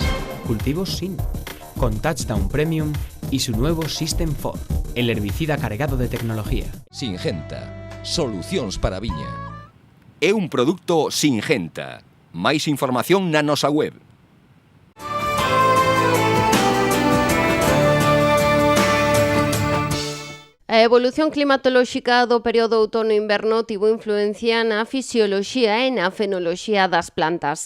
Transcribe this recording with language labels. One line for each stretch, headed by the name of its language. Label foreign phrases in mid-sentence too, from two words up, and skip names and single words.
Spanish: Cultivos sin. Con Touchdown Premium y su nuevo System 4, el herbicida cargado de tecnología. Singenta.
Galician: Solucións para a viña. É un produto Singenta. Máis información na nosa web. A evolución climatolóxica do período outono-inverno tivo influencia na fisioloxía e na fenoloxía das plantas.